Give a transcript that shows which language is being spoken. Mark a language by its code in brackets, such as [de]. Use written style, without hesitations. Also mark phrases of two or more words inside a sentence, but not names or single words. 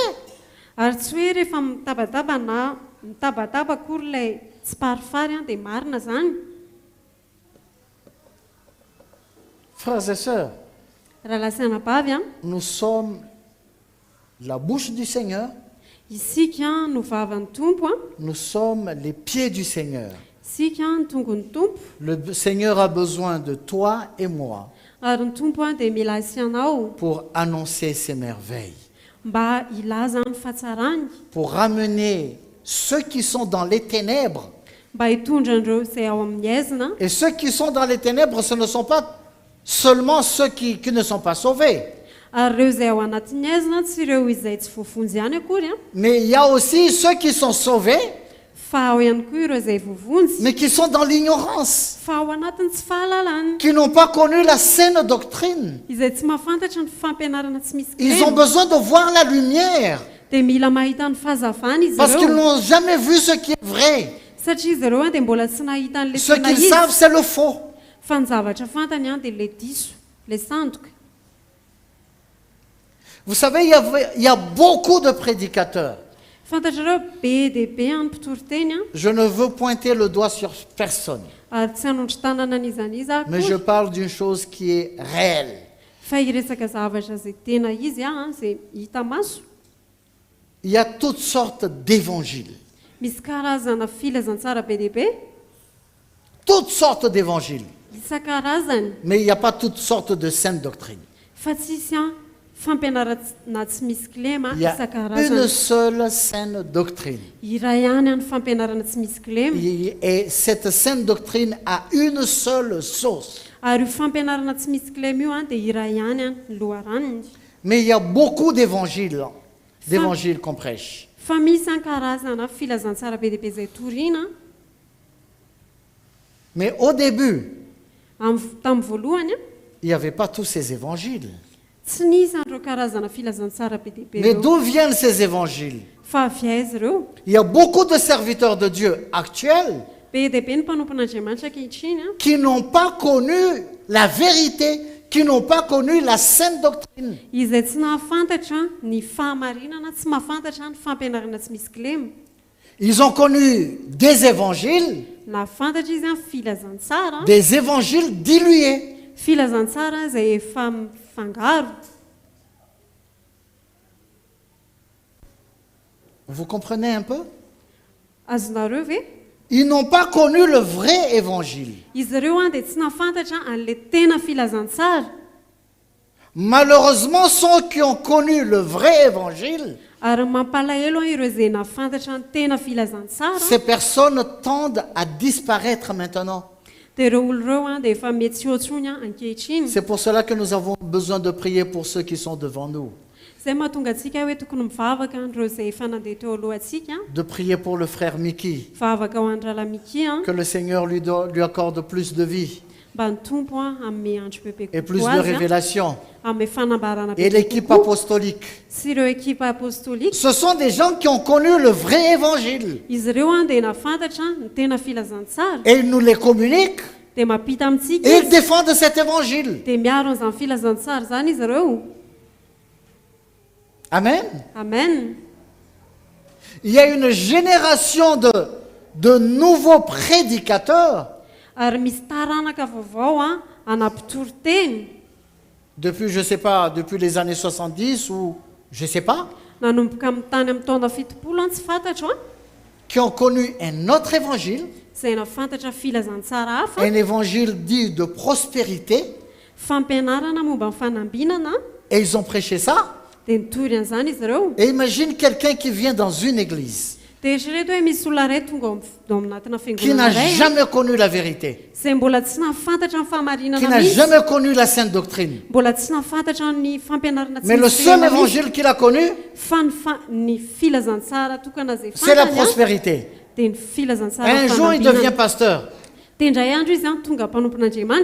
[mg] Ary tsy hoe rehefa mitabataba na mitabataba akory ilay tsy parifary dia marina zany. [fr] Frères et sœurs, [mg] Rahalahy sy anabavy, [fr] nous sommes la bouche du Seigneur, [mg] isika no vavan'ny tompo, [fr] nous sommes les pieds du Seigneur. [mg] isika ny tongon'ny tompo, [fr] Le Seigneur a besoin de toi et moi [mg] ary ny tompo dia mila asianao [fr] pour annoncer ses merveilles, [mg] mba ilaza ny fahatsarany, [fr] pour ramener ceux qui sont dans les ténèbres. [mg] mba hitondra an'ireo izay ao amin'ny aizina. [fr] Et ceux qui sont dans les ténèbres, ce ne sont pas seulement ceux qui ne sont pas sauvés, [mg] Ary ireo izay ao anatin'ny aizina tsy ireo izay tsy voavonjy ihany akory, [fr] mais il y a aussi ceux qui sont sauvés, [mg] fa ao ihany koa ireo izay voavonjy, [fr] mais qui sont dans l'ignorance, [mg] fa ao anatiny tsy fahalalana, [fr] qui n'ont pas connu la saine doctrine. [mg] izay tsy mahafantatra ny fampianarana tsy misy [fr] Ils ont [mg] kilema. [fr] besoin de voir la lumière, [mg] Dia mila mahita ny fahazavana izy [fr] parce qu'ils [mg] ireo, [fr] n'ont jamais vu ce qui est vrai. [mg] satria izy ireo dia mbola tsy nahita n'ilay [fr] Ce [mg] tena [fr] qu'ils [mg] izy, [fr] savent, c'est le faux. [mg] fa ny zavatra fantany dia ilay diso, ilay sandoka. [fr] Vous savez, il y a beaucoup de prédicateurs. [mg] Fantatrareo be dia be any mpitoro teny, [fr] Je ne veux pointer le doigt sur personne, [mg] ary tsy hanondry tanana an'izaniza [fr] mais je [mg] akory, [fr] parle d'une chose qui est réelle. [mg] fa iresaka zavatra izay tena izy izay hita maso. [fr] Il y a toutes sortes d'évangiles. [mg] Misy karazana filazantsara be dia be, [fr] Toutes sortes d'évangiles. [mg] isan-karazany, [fr] Mais il n'y a pas toutes sortes de saintes doctrines. [mg] fa tsisy a fampianarana tsy misy kilema [fr] Il y a une [mg] isan-karazany. [fr] seule saine doctrine. [mg] Iray ihany ny fampianarana tsy misy kilema. [fr] Et cette saine doctrine a une seule source. [mg] Ary io fampianarana tsy misy kilema io a dia iray ihany a ny loharaniny. [fr] Mais il y a beaucoup d'évangiles qu'on prêche. [mg] Fa misy an-karazana filazantsara be dia be izay toriana. [fr] Mais au début, [mg] Tamin'ny voalohany a [fr] il n'y avait pas tous ces évangiles. [mg] tsy nisy an'ireo karazana filazantsara be dia be [fr] Mais [mg] ireo. [fr] d'où viennent ces évangiles? [mg] Fa avy aiza ireo? [fr] Il y a beaucoup de serviteurs de Dieu actuels [mg] Be dia be ny mpanompon'Andriamanitra ankehitriny a [fr] qui n'ont pas connu la vérité, qui n'ont pas connu la saine doctrine. [mg] izay tsy nahafantatra ny fahamarinana, tsy mahafantatra ny fampianarana tsy misy kilema. [fr] Ils ont connu des évangiles, [mg] Nahafantatra izy a ny filazantsara, [fr] des évangiles dilués. [mg] filazantsara izay efa mifangaro. [fr] Vous comprenez un peu? [mg] Azonareo ve? [fr] Ils n'ont pas connu le vrai évangile. [mg] Izy ireo a dia tsy nahafantatra an'ilay tena filazantsara. [fr] Malheureusement, ceux qui ont connu le vrai évangile, [mg] Ary mampalahelo a ireo izay nahafantatra ny tena filazantsara. [fr] ces personnes tendent à disparaître maintenant. [mg] Dia ireo olo ireo a dia efa mety tsy ohatrony a ankehitriny. [fr] C'est pour cela que nous avons besoin de prier pour ceux qui sont devant nous, [mg] Izay mahatonga antsika hoe tokony mivavaka an'ireo izay efa nandeha teo alohantsika, [fr] de prier pour le frère Mickey, [mg] mivavaka ho an'Ralamiki a, [fr] que le Seigneur lui accorde plus de vie [mg] mba ny tompo a amin'ny andro bebe [fr] et plus [mg] kokoa [fr] de [mg] azy a, [fr] révélation. [mg] amin'ny fanambarana [fr] Et [mg] bebe [fr] l'équipe [mg] kokoa. [fr] apostolique. [mg] Sy ireo ekipa apostolika, [fr] Ce sont des gens qui ont connu le vrai évangile. [mg] izy ireo a dia nahafantatra ny tena filazantsara, [fr] Et ils nous les communiquent [mg] dia mampita amintsika [fr] et ils [mg] izy, [fr] défendent cet évangile. [mg] dia miaro an'izany filazantsara zany izy ireo. [fr] Amen. [mg] Amen. [fr] Il y a une génération de nouveaux prédicateurs [mg] Ary misy taranaka vaovao a anampitoro teny [fr] depuis, je sais pas, depuis les années 70 ou je sais pas, [mg] nanomboka amin'ny tany amin'ny taona fitopolo a tsy fantatro a, [fr] qui ont connu un autre évangile, [mg] izay nafantatra filazantsara hafa, [fr] un évangile dit de prospérité, [mg] fampianarana momba ny fanambinana, [fr] et ils ont prêché ça. [mg] dia nitory an'izany izy ireo. [fr] Et imagine quelqu'un qui vient dans une église, [mg] Dia eritrereto hoe misy olona ray tonga ao anatina [fr] qui [mg] fiangonana [fr] n'a [mg] ray a, [fr] jamais connu la vérité, [mg] izay mbola tsy nahafantatra ny [fr] qui [mg] fahamarinana [fr] n'a [mg] mihitsy, [fr] jamais connu la sainte doctrine. [mg] mbola tsy nahafantatra ny fampianarana tsy [fr] Mais le [mg] misy [fr] seul [mg] filema mihitsy. [fr] évangile qu'il a connu, [mg] Fa ny filazantsara tokana izay [fr] c'est la [mg] fantany a, [fr] prospérité. [mg] dia ny filazantsara [fr] Un jour, il devient [mg] fanambinana. [fr] pasteur. [mg] Dia indray andro izy a tonga mpanompon'Andriamanitra,